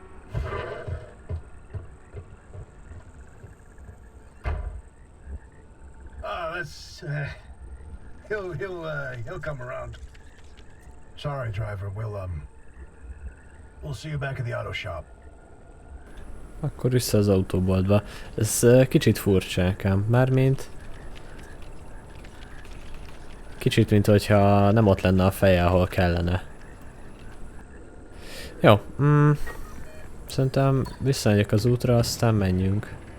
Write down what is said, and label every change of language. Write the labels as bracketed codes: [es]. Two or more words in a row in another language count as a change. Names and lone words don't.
[en] That's... He'll come around. Sorry, driver. We'll see you back at the auto shop. [hu] Akkor vissza az autóboltba. Ez kicsit furcsákám. Mármint... Kicsit, mint hogyha nem ott lenne a feje, ahol kellene. Jó. Szerintem visszamegyek az útra, aztán menjünk.